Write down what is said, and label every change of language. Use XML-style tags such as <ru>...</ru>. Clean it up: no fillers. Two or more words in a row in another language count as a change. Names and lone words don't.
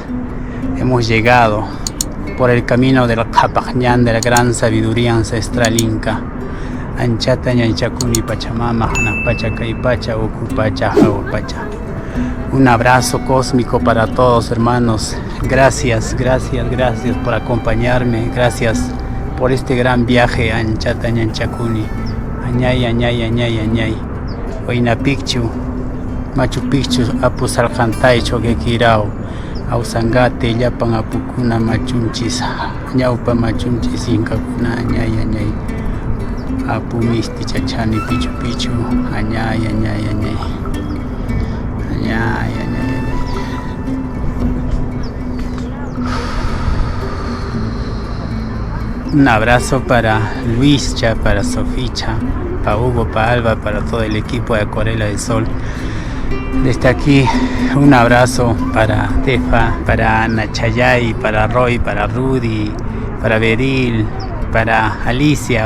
<es>Hemos llegado por el camino del Capajñán, de la gran sabiduría ancestral inca.</es> <qu>Anchata, Ñanchacuni, Pachamama, Hanapacha, Caipacha, Ocupacha, Jahuapacha.</qu> <es>Un abrazo cósmico para todos, hermanos. Gracias, gracias, gracias por acompañarme. Gracias por este gran viaje a</es> <qu>Anchata, Ñanchacuni. Añay, añay, añay, añay. Huayna Picchu, Machu Picchu, Apu Salcantay, Choquequirao, Ausangate, Yapan, Apucuna, Machunchis, Ñaupa, Machunchis, Incacuna, añay, añay. Apu Misti, Chachani, Pichu Pichu, añay, añay, añay. Añay, añay, añay.</qu> <es>Un abrazo para Luischa, para Soficha, para Hugo, para Alba, para todo el equipo de Acuarela del Sol. Desde aquí, un abrazo para Tefa, para Ana Chayay, para Roy, para Rudy, para Beril, para Alicia.</es>